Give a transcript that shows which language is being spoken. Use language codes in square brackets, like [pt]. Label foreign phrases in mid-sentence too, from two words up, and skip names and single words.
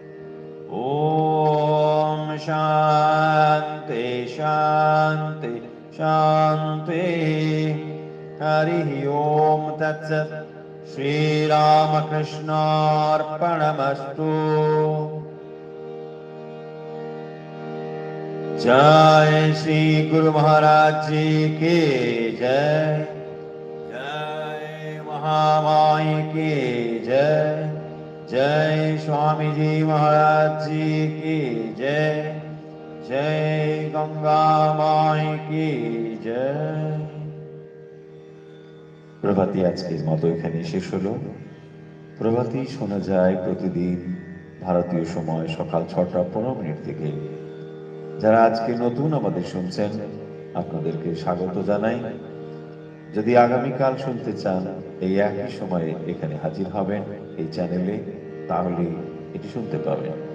[sa] ॐ शान्ति शान्ति शान्ति। हरिः ॐ तत्सत्। श्रीरामकृष्णार्पणमस्तु। [hi] जय श्री गुरु महाराज जी की जय। जय महामाई की जय। जय स्वामी जी महाराज जी की जय। जय गंगा माई की जय। [bn] প্রভাতী আজকের মতো এখানে শেষ হলো। প্রভাতী শোনা যায় প্রতিদিন ভারতীয় সময় সকাল 6টা 15 থেকে। যারা আজকে নতুন আমাদের শুনছেন আপনাদেরকে স্বাগত জানাই। যদি আগামীকাল শুনতে চান এই একই সময়ে এখানে হাজির হবেন এই চ্যানেলে, তাহলে এটি শুনতে পাবেন।